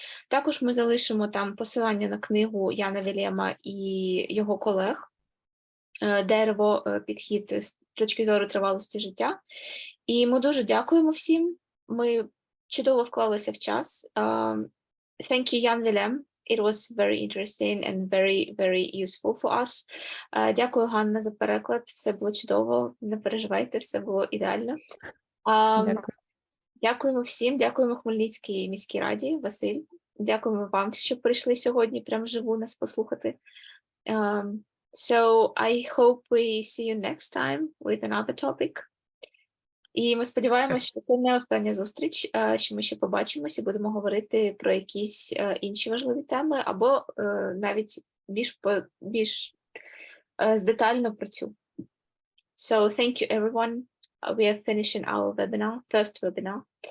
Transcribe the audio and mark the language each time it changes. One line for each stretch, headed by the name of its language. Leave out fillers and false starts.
Ukrainian: Також ми залишимо там посилання на книгу Яна Вілема і його колег «Дерево, підхід з точки зору тривалості життя». І ми дуже дякуємо всім. Ми чудово вклалися в час.
English: Thank you, Jan Willem. It was very interesting and very, very useful for us.
Ukrainian: Дякую, Ганна, за переклад. Все було чудово. Не переживайте, все було ідеально. Дякую. Дякуємо всім. Дякуємо Хмельницькій міській раді, Василь. Дякуємо вам, що прийшли сьогодні прямо вживу нас послухати.
English: So I hope we see you next time with another topic.
Ukrainian: І ми сподіваємося, що це не остання зустріч, що ми ще побачимося і будемо говорити про якісь інші важливі теми, або навіть більш детально про цю.
English: So thank you everyone. We are finishing our webinar, first webinar.